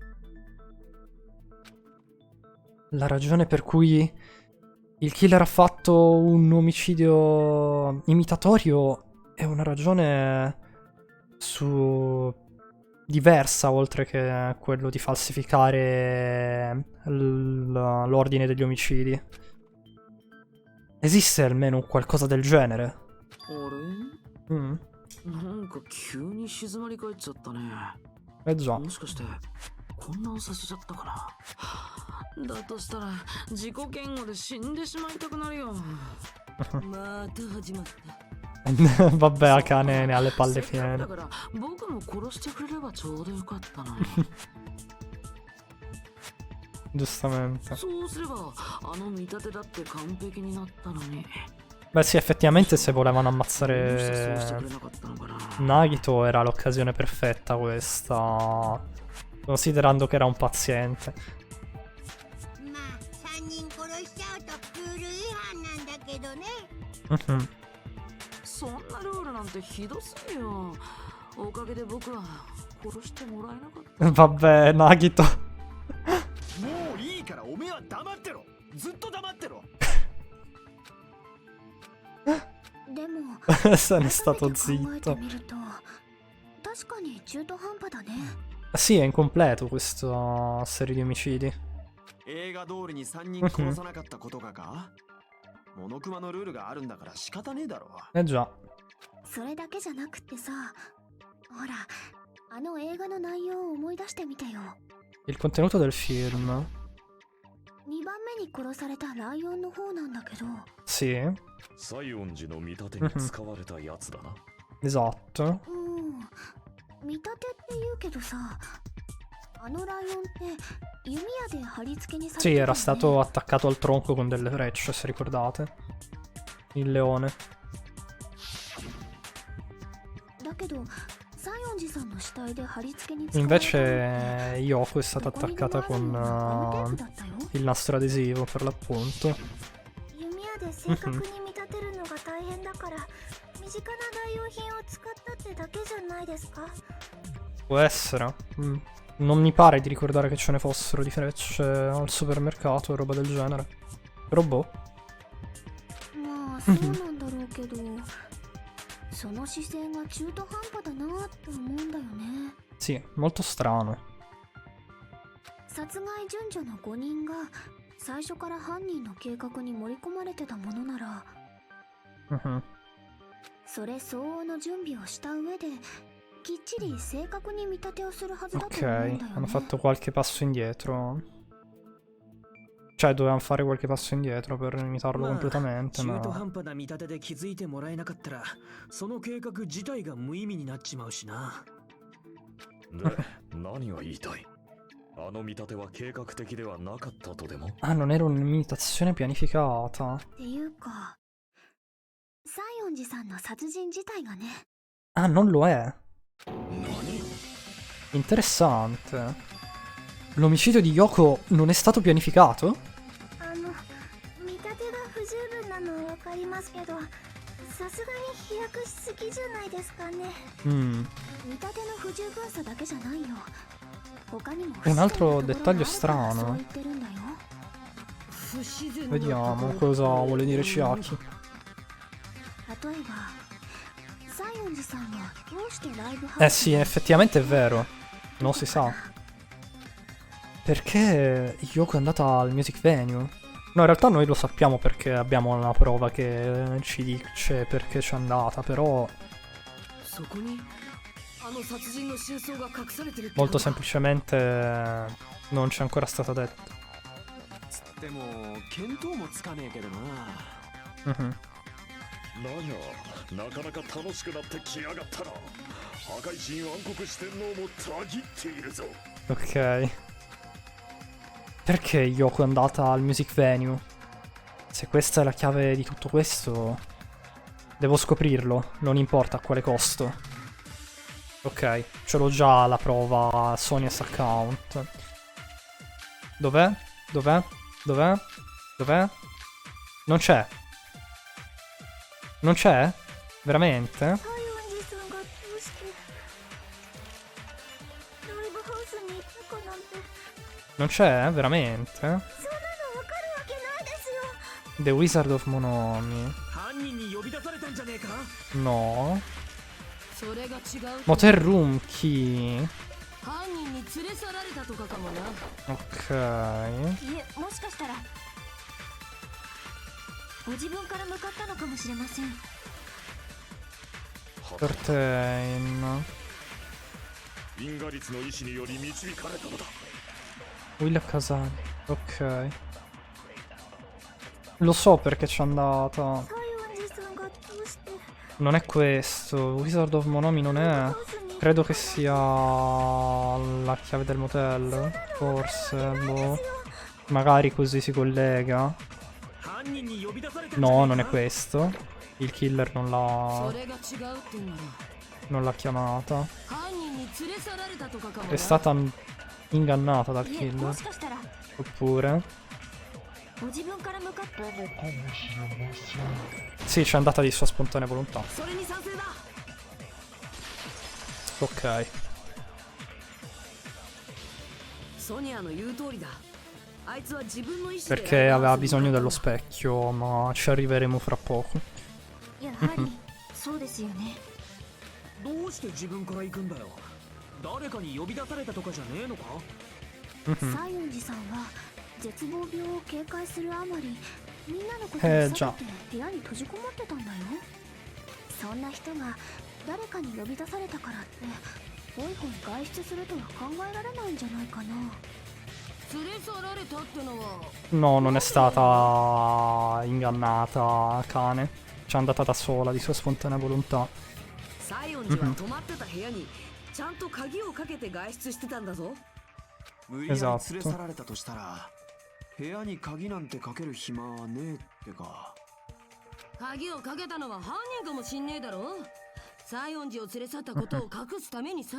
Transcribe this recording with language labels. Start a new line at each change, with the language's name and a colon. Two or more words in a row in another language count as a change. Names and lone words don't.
Italian: La ragione per cui il killer ha fatto un omicidio imitatorio è una ragione diversa, oltre che quello di falsificare l'ordine degli omicidi. Esiste almeno un qualcosa del genere? Già.
Japanese: だとしたら自己嫌悪で死んでしまいたくなるよ。また始まった。
Italian: Vabbè, Akane ne ha le palle piene.
Japanese: だから僕も殺してくれればちょうどよかったな。
Italian: Giustamente.
Japanese: そうすればあの見立てだって完璧になったのに。
Italian: Beh sì, effettivamente se volevano
Japanese: どうしてそうしてく
Italian: ammazzare
Japanese: れなかったのかな。
Italian: Nagito era l'occasione perfetta questa, considerando che era un paziente.
Japanese: まあ3人殺しちゃうとルール違反なんだけどね。 Mhm. そんなルールなんてひどすぎよ。おかげで僕は殺してもらえなかった。
Italian: Vabbè, Nagito.
Japanese: もういいからおめえは黙ってろ。ずっと黙ってろ。でも
Italian: Se n'è
Japanese: 改
Italian: stato
Japanese: めて考えて
Italian: zitto.
Japanese: みると確かに中途半端だね。
Italian: Sì, è incompleto questa serie di omicidi.
Japanese: 映画通りに3人殺さなかったことがかモノクマのルールがあるんだから仕方ねえだろ。
Italian: Eh già.
Japanese: それだけじゃなくってさ、ほらあの映画の内容を思い出してみてよ。
Italian: Il contenuto del film.
Japanese: 2 番目に殺されたライオンの方なんだけど、
Italian: Sì,
Japanese: 西園寺の見立てに使われたやつだな。
Italian: esatto.
Japanese: 見立てって言うけどさ、あのライオンって弓矢で貼り付けにされて
Italian: Sì,
Japanese: たよ
Italian: era
Japanese: ね。
Italian: stato attaccato al tronco con delle frecce, se ricordate. Il leone.
Japanese: だけど西園寺さんの死体で貼り付けに使われたのって
Italian: Invece Yoko è stata
Japanese: どこにで
Italian: attaccata
Japanese: もあるようなガムテープ
Italian: con
Japanese: だったよ。
Italian: il nastro adesivo, per l'appunto.
Japanese: 弓矢で正確に見立てるのが大変だから身近な代用品を使ったってだけじゃないですか。
Italian: Può essere. Non mi pare di ricordare che ce ne fossero di frecce al supermercato o roba del genere. Però boh.
Japanese: まあそうなんだろうけどその姿勢が中途半端だなって思うんだよね。
Italian: Sì, molto strano.
Japanese: 殺害順序の5人が最初から犯人の計画に盛り込まれてたものなら、 Mhm. それ相応の準備をした上できっちり正確に見立てをするはずだと
Italian: Ok,
Japanese: 思うんだよ
Italian: hanno
Japanese: ね。
Italian: fatto qualche passo indietro. Cioè, dovevano fare qualche passo indietro per imitarlo
Japanese: まあ
Italian: completamente,
Japanese: 中途
Italian: ma...
Japanese: 半端な見立てで気づいてもらえなかったらその計画自体が無意味になっちまうしな。で、何が言いたい？あの見立ては計画的ではなかったとでも？
Italian: Ah, non era un'imitazione pianificata.
Japanese: っていうか西園寺さんの殺人自体がね。
Italian: Ah, non lo è. Interessante. L'omicidio di Yoko non è stato pianificato?
Japanese: 見立てが不十分なのはわかりますけどさすがに飛躍しすぎじゃないですかね。 Mm. 見立ての不十分さだけじゃないよ。他にも
Italian: Un altro
Japanese: 不自然なところがあるから
Italian: dettaglio strano.
Japanese: そう言ってるんだよ。不自然な
Italian: Vediamo cosa vuole dire Chiaki.
Japanese: 例えば西園寺さんはどうしてライブハウ
Italian: Eh
Japanese: ス
Italian: sì, effettivamente è vero. Non si sa. Perché Yoko è andata al
English: music venue?
Italian: No, in realtà noi lo sappiamo perché abbiamo una prova che ci dice perché c'è andata, però
Japanese: そこにあの殺人の真相が隠されてるってこ
Italian: molto
Japanese: とか。
Italian: semplicemente non c'è ancora stata detta.
Japanese: つっても見当もつかねえけどな。 Mhm. なかなか楽しくなってきやがったな。破壊神暗黒四天王もたぎっているぞ。
Italian: Ok. Perché Yoko è andata al
English: music venue?
Italian: Se questa è la chiave di tutto questo, devo scoprirlo, non importa a quale costo. Ok, ce l'ho già la prova
English: Sony's account.
Italian: Dov'è? Dov'è? Dov'è? Dov'è? Non c'è. Non c'è? Veramente?
Japanese: 西園寺さんがどうしてライブハウスに行ったかなんて
Italian: Non c'è? Veramente?
Japanese: そんなのわかるわけないですよ。
Italian: The Wizard of Monomi.
Japanese: 犯人に呼び出されたんじゃねえか。
Italian: No.
Japanese: それが違う。
Italian: Motel Room Key.
Japanese: 犯人に連れ去られたとかかもな。
Italian: Ok.
Japanese: いえ、もしかしたらご自分から向かったのかもしれません。
Italian: Curtain.
Japanese: 因果律の意志により導かれたのだ。
Italian: Will Kazan. Ok. Lo so perché c'è andata.
Japanese: 西園寺さんがどうして
Italian: Non è questo. Wizard of Monomi non
Japanese: ライ
Italian: è.
Japanese: ブハウスに
Italian: Credo che sia la chiave del motel. Forse. Boh. Magari così si collega.
Japanese: 犯人に呼び出されたんじゃ
Italian: No,
Japanese: ね
Italian: non
Japanese: え
Italian: è
Japanese: か
Italian: questo. Il killer non
Japanese: そ
Italian: l'ha
Japanese: れが違うってんなら
Italian: non l'ha chiamata.
Japanese: 犯人に連れ去られたとかかも
Italian: È
Japanese: な
Italian: stata ingannata dal
Japanese: いえ、
Italian: killer.
Japanese: もしかしたら
Italian: Oppure...
Japanese: ご自分から向かって
Italian: Sì, c'è andata di sua spontanea volontà.
Japanese: それに賛成だ。
Italian: Ok.
Japanese: ソニアの言う通りだ。あいつは自分の意思で
Italian: Perché aveva bisogno dello specchio, ma ci arriveremo fra poco.
Japanese: やはりそうですよね。どうして自分から行くんだよ。誰かに呼び出されたとかじゃねえのか。西園寺さんは絶望病を警戒するあまり、みんなのことをじゃあ避けて部屋に閉じこもってたんだよ。そんな人が誰かに呼び出されたからってホイホイ外出するとは考えられないんじゃないかな。連れ去られたってのは
Italian: No, non è stata ingannata, cane. C'è andata da sola, di sua spontanea volontà.
Japanese: 西園寺は泊まってた部屋にちゃんと鍵をかけて外出してたんだぞ。無理やり連れ去られたとしたら部屋に鍵なんてかける暇はねえってか。鍵をかけたのは犯人かもしんねえだろ。西園寺を連れ去ったことを隠すためにさ。